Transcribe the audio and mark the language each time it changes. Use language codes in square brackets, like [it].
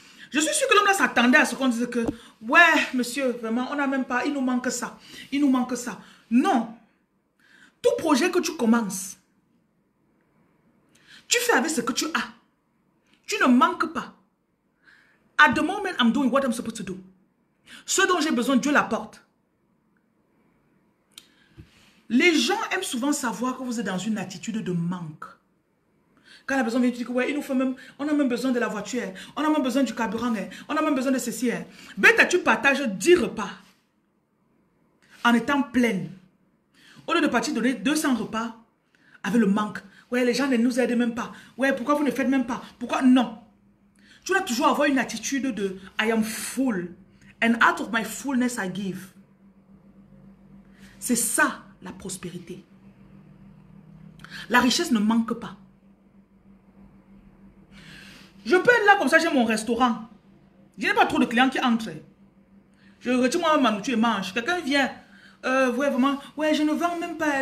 [fr] Je suis sûr que l'homme là s'attendait à ce qu'on dise que, ouais, monsieur, vraiment, on n'a même pas, il nous manque ça, il nous manque ça. Non. Tout projet que tu commences, tu fais avec ce que tu as. Tu ne manques pas. [en] At the moment, I'm doing what I'm supposed to do. [fr] Ce dont j'ai besoin, Dieu l'apporte. Les gens aiment souvent savoir que vous êtes dans une attitude de manque. Quand la personne vient dire que ouais, il nous faut même, on a même besoin de la voiture, on a même besoin du carburant, on a même besoin de ceci. Bête, tu partages 10 repas en étant pleine. Au lieu de partir donner 200 repas avec le manque. Ouais, les gens ne nous aident même pas. Ouais, pourquoi vous ne faites même pas? Pourquoi? Non. Tu dois toujours avoir une attitude de [en] I am full. And out of my fullness I give. [fr] C'est ça la prospérité. La richesse ne manque pas. Je peux être là comme ça, j'ai mon restaurant. Je n'ai pas trop de clients qui entrent. Je retire moi ma nourriture et mange. Quelqu'un vient, ouais, vraiment, ouais, je ne vends même pas.